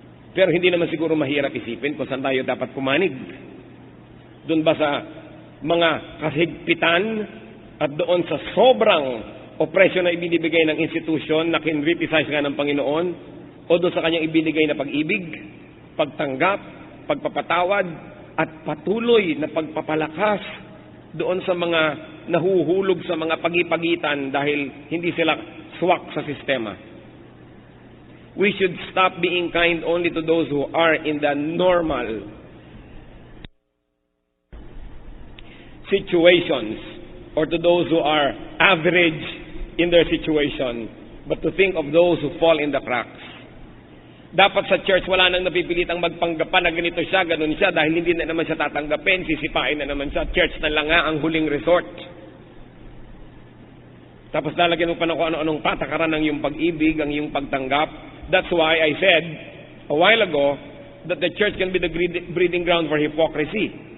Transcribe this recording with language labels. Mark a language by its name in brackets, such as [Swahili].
[Filipino] Pero hindi naman siguro mahirap isipin kung saan tayo dapat pumanig. Doon ba sa mga kahigpitan at doon sa sobrang oppression na ibinibigay ng institution na kinriticize nga ng Panginoon, o doon sa kanyang ibinigay na pag-ibig, pagtanggap, pagpapatawad, at patuloy na pagpapalakas doon sa mga nahuhulog sa mga pagipagitan dahil hindi sila swak sa sistema. [English] We should stop being kind only to those who are in the normal situations or to those who are average in their situation, but to think of those who fall in the cracks. [Filipino] Dapat sa church wala nang napipilitang magpanggapan na ganito siya, ganun siya, dahil hindi na naman siya tatanggapin, sisipain na naman siya. Church na lang nga ang huling resort. Tapos lalagyan mo pa ng kung ano-anong patakaran ng iyong pag-ibig, ang iyong pagtanggap. [English] That's why I said a while ago that the church can be the breeding ground for hypocrisy.